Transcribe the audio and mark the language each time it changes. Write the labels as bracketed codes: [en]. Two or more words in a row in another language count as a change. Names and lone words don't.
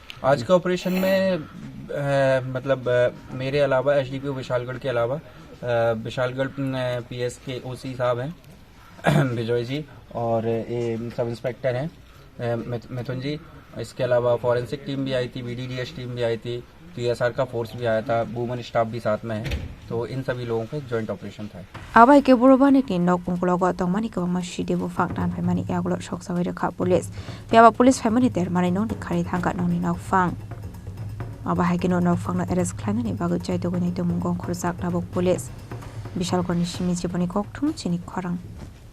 [hi] आज के ऑपरेशन में मतलब मेरे अलावा SDPO विशालगढ़ के अलावा विशालगढ़ PS के OC साहब हैं विजय जी, और [en] sub inspector [hi] हैं मिथुन जी। इसके अलावा [en] forensic team [hi] भी आई थी, BDDS टीम भी आई थी, TSR का फोर्स भी आया था, [en] women staff [hi] भी साथ में है, तो इन सभी लोगों का एक [en] joint operation [hi] था। [trp] Abai ke Borobanik ni nok pungkulogo tongmani ka mashide bu faktan phaimani yagulo shoksawai rekha police piaba police phaimani ter mani no ni khari thangka no ni nok fang abai ke no nok fang na arrest khlainani bagu chai to gonai to mungong khursak nabok police Bishalgor ni Shimi Jiboni Koktum Chini Khorang